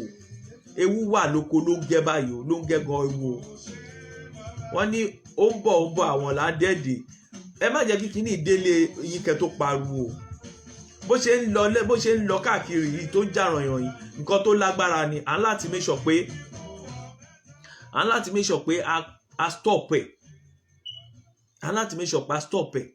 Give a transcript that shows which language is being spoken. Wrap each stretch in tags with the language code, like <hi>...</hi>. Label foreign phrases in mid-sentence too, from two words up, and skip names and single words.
<yo>Ewu wà lóko ló ń gẹ́ báyìí o, ló ń gẹ́ gan ewu o. Wọ́n ní ó ń bọ̀ àwọn ládẹ́ẹ̀dẹ̀. Ẹ má jẹ́ kí kíní ìdílé yín kẹ́ tó pariwo. Bó ṣe ń lọ káàkiri yìí tó ń jà rànyàn yìí, nǹkan tó lágbára ni. À ń láti</yo> <en>make sure</en> <yo>pé a stop ẹ̀. À ń láti</yo> <en>make sure</en> <yo>pé a stop ẹ̀.</yo>